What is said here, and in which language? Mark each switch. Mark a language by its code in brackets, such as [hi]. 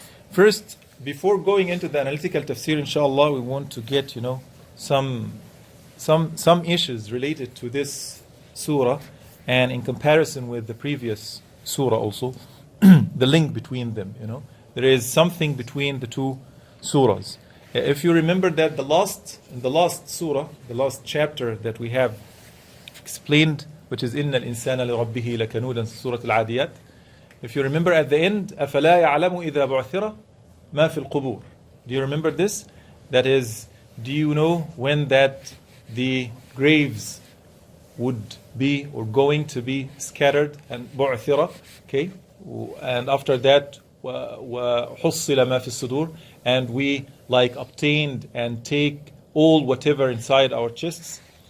[en] First, before going into the analytical tafsir, inshallah, we want to get, some issues related to this surah, and in comparison with the previous surah also, the link between them, There is something between the two surahs. If you remember that in the last surah, the last chapter that we have explained, which is [ar] إِنَّ الْإِنسَانَ لِرَبِّهِ لَكَنُودًا, [en] Surat Al-Adiyat. If you remember at the end, [ar] أَفَلَا يَعْلَمُ إِذَا بُعْثِرَ مَا فِي الْقُبُورِ. [en] Do you remember this? That is, do you know when that the graves would be or going to be scattered and bu'thira, okay? And after that, [ar] وَحُصِّلَ مَا فِي الصُّدُورِ, [en] and we obtained and take all whatever inside our chests.